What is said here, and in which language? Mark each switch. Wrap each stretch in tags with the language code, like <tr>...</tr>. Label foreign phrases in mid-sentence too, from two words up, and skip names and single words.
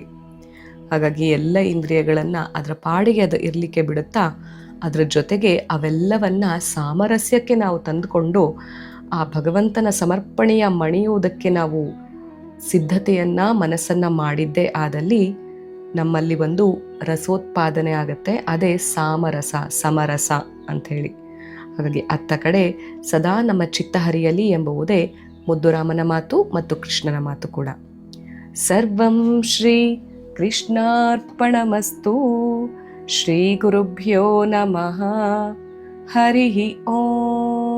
<kn>ಹಾಗಾಗಿ ಎಲ್ಲ ಇಂದ್ರಿಯಗಳನ್ನು ಅದರ ಪಾಡಿಗೆ ಅದು ಇರಲಿಕ್ಕೆ ಬಿಡುತ್ತಾ ಅದರ ಜೊತೆಗೆ ಅವೆಲ್ಲವನ್ನ ಸಾಮರಸ್ಯಕ್ಕೆ ನಾವು ತಂದುಕೊಂಡು ಆ ಭಗವಂತನ ಸಮರ್ಪಣೆಯ ಮಣಿಯುವುದಕ್ಕೆ ನಾವು ಸಿದ್ಧತೆಯನ್ನ ಮನಸ್ಸನ್ನ ಮಾಡಿದ್ದೇ ಆದಲ್ಲಿ ನಮ್ಮಲ್ಲಿ ಒಂದು ರಸೋತ್ಪಾದನೆ ಆಗುತ್ತೆ. ಅದೇ ಸಾಮರಸ, ಸಮರಸ ಅಂಥೇಳಿ. ಹಾಗಾಗಿ ಅತ್ತ ಕಡೆ ಸದಾ ನಮ್ಮ ಚಿತ್ತ ಹರಿಯಲಿ ಎಂಬುವುದೇ ಮುದ್ದುರಾಮನ ಮಾತು ಮತ್ತು ಕೃಷ್ಣನ ಮಾತು ಕೂಡ.</kn> <sa>ಸರ್ವಂ ಶ್ರೀ ಕೃಷ್ಣಾರ್ಪಣಮಸ್ತು. ಶ್ರೀ ಗುರುಭ್ಯೋ ನಮಃ. ಹರಿ ಓಂ.</sa>